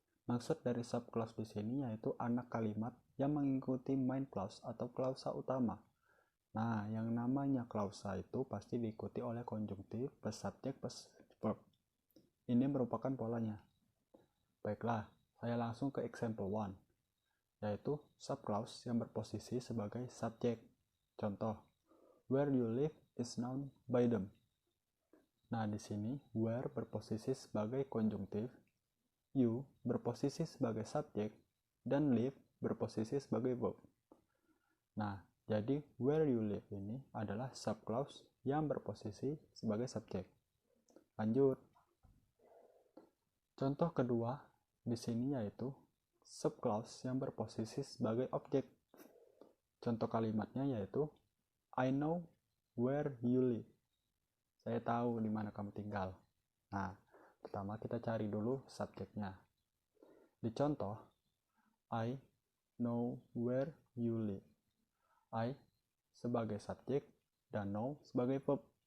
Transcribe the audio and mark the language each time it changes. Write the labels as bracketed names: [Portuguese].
[Indonesian] Maksud dari subclause di sini yaitu anak kalimat yang mengikuti main clause atau klausa utama. Nah, yang namanya klausa itu pasti diikuti oleh konjungtif plus subjek plus verb. Ini merupakan polanya. Baiklah, saya langsung ke example 1, yaitu subclause yang berposisi sebagai subjek. Contoh, [English] where you live is known by them. [Indonesian] Nah, di sini where berposisi sebagai konjungtif, you berposisi sebagai subjek, dan live berposisi sebagai verb. Nah, jadi where you live ini adalah subclause yang berposisi sebagai subjek. Lanjut. Contoh kedua di sini yaitu subclause yang berposisi sebagai objek. Contoh kalimatnya yaitu [English] I know where you live. [Indonesian] Saya tahu di mana kamu tinggal. Nah, pertama kita cari dulu subjeknya. Di contoh, [English] I know where you live. [Indonesian] I sebagai subjek dan know sebagai verb.